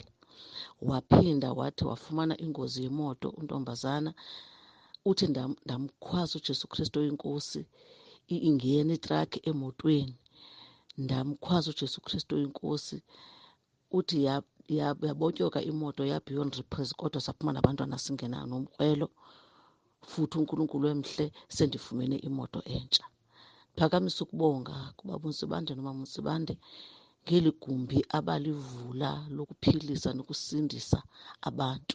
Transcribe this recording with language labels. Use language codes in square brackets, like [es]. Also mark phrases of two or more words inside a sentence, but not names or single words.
[xh] Waphinda wathi wafumana ingozi yemoto untombazana. Uthi ndamkhwaza uJesu Kristu oyinkosi, ingena itrakhi emotweni. Ndamkhwaza uJesu Kristu oyinkosi. Uthi yabotyoka imoto [en] beyond repairs, [xh] kodwa saphuma nabantwana singena nomkrwelo. Futhi uNkulunkulu emhle sendifumene imoto entsha. Phakamisa ukubonga kubaba uNsibande nomama uNsibande ngeli gumbi abalivula lokuphilisa nokusindisa abantu.